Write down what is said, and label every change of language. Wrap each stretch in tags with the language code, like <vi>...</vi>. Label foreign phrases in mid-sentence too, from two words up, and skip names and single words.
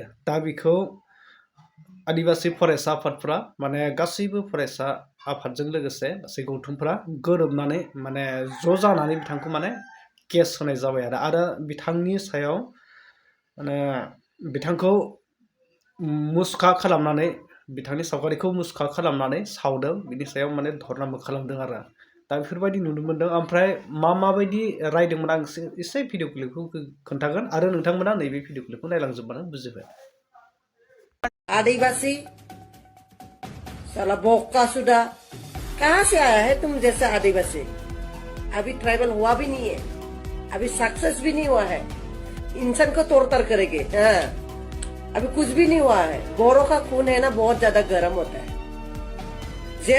<brx>दा बेखौ आदिवासी फरायसा आफादफ्रा माने गासैबो फरायसा आफादजों लोगोसे गासै गौथुमफ्रा गोरोबनानै माने ज' जानानै बिथांखौ माने केस होनाय जाबाय आरो बिथांनि सायाव माने बिथांखौ मुसखा खालामनानै बिथांनि सावगारिखौ मुसखा खालामनानै सावदों। बिनि सायाव माने धर्नाबो खालामदों आरो दा बेफोरबायदि नुनो मोनदों। ओमफ्राय माबायदि रायदोंमोन आं एसे</brx> <en>video clipखौ</en> <brx>खोन्थागोन आरो नोंथांमोना नैबे</brx> <en>video clipखौ</en> <brx>नायलांजोबबानो बुजिबाय।</brx> <hi>आदिवासी साला बोका सुधा कहाँ से आया है तुम जैसा आदिवासी? अभी ट्राइबल हुआ भी नहीं है, अभी सक्सेस भी नहीं हुआ है, इंसान को तोड़ ताड़ करेंगे। हाँ, अभी कुछ भी नहीं हुआ है। गोरों का खून है ना बहुत ज्यादा गर्म होता है। जेल</hi>